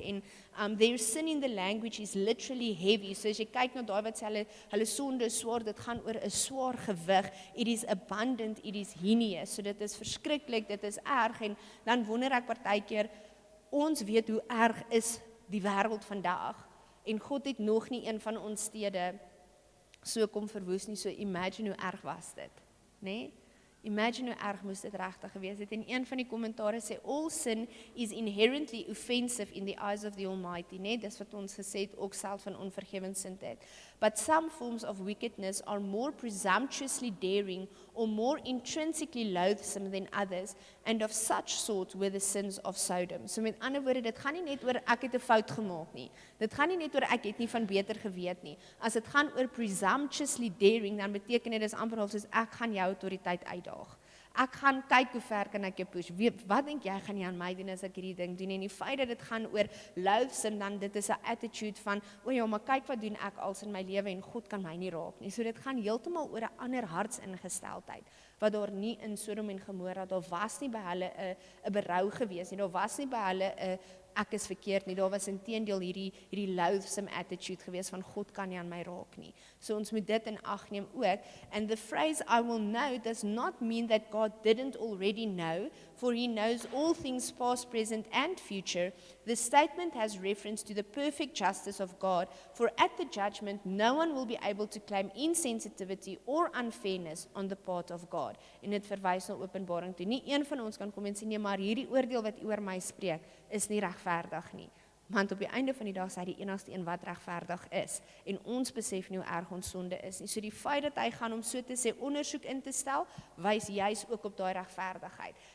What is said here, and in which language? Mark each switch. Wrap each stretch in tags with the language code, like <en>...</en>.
<en>En there's sin in the language is literally heavy.</en> <af>So as jy kyk na daai wat sê hulle sonde is swaar, dit gaan oor 'n swaar gewig.</af> <en>It is abundant, it is heinous.</en> <af>So dit is verskriklik, dit is erg. En dan wonder ek partykeer, ons weet hoe erg is die wêreld vandag. En God het nog nie een van ons stede so kom verwoes nie, so imagine hoe erg was dit, né? Imagine hoe erg moes dit regtig gewees het. En een van die kommentaare sê,</af> <en>all sin is inherently offensive in the eyes of the Almighty,</en> <af>né? Dis wat ons gesê het, ook self van onvergewensindheid.</af> <en>But some forms of wickedness are more presumptuously daring or more intrinsically loathsome than others, and of such sort were the sins of Sodom.</en> <af>So met ander woorde, dit gaan nie net oor ek het 'n fout gemaak nie. Dit gaan nie net oor ek het nie van beter geweet nie. As dit gaan oor</af> <en>presumptuously daring,</en> <af>dan beteken dit is amper of soos ek gaan jou autoriteit uitdaag. Ek gaan kyk hoe ver kan ek jou push. Wat dink jy gaan nie aan my doen as ek hierdie ding doen? En die feit dat dit gaan oor loathsome, dan dit is 'n attitude van, o ja, maar kyk wat doen ek als in my lewe en God kan my nie raak nie. So dit gaan heeltemal oor 'n ander hartsingesteldheid wat daar nie in Sodom en Gomorra, daar was nie by hulle 'n berou gewees nie. Daar was nie by hulle 'n ek is verkeerd nie. Daar was inteendeel hierdie loathsome attitude gewees van God kan nie aan my raak nie. So ons moet dit in ag neem ook.</af> <en>And the phrase I will know does not mean that God didn't already know, for he knows all things past, present and future. The statement has reference to the perfect justice of God, for at the judgment no one will be able to claim insensitivity or unfairness on the part of God.</en> <af>En dit verwys na Openbaring toe. Nie een van ons kan kom en sê nee, maar hierdie oordeel wat u oor my spreek is nie regverdig nie. Want op die einde van die dag is hy die enigste een wat regverdig is. En ons besef nie hoe erg ons sonde is nie. So die feit dat hy gaan om so te sê ondersoek in te stel, wys juis ook op daai regverdigheid.</af>